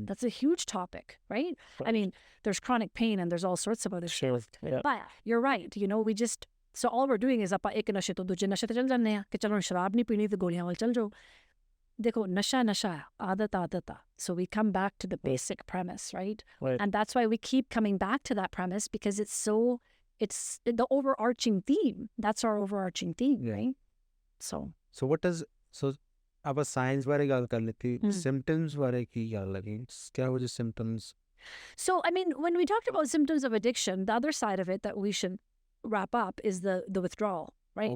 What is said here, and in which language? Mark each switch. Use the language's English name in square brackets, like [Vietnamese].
[English] That's a huge topic, right? I mean, there's chronic pain and there's all sorts of other Sure. stuff. Yeah. But you're right, we just, so all we're doing is [Punjabi] ਆਪਾਂ ਇੱਕ ਨਸ਼ੇ ਤੋਂ ਦੂਜੇ ਨਸ਼ੇ ਤੇ ਚੱਲ ਜਾਂਦੇ ਆ ਕਿ ਚਲੋ ਸ਼ਰਾਬ ਨਹੀਂ ਪੀਣੀ ਤੇ ਗੋਲੀਆਂ ਵੱਲ ਚੱਲ ਜਾਓ. ਦੇਖੋ ਨਸ਼ਾ ਆ, ਆਦਤ ਆ. [English] So we come back to the basic premise, right? Right. And that's why we keep coming back to that premise because it's the overarching theme. That's our overarching theme, Yeah. right? So what does, [Punjabi] ਆਪਾਂ science ਬਾਰੇ ਗੱਲ ਕਰ ਲਿੱਤੀ, symptoms ਬਾਰੇ ਕੀ ਗੱਲ ਲੱਗੀ? ਕਿਆ ਹੋ ਜੇ symptoms? [English] So, I mean, when we talked about symptoms of addiction, the other side of it that we should wrap up is the withdrawal, right?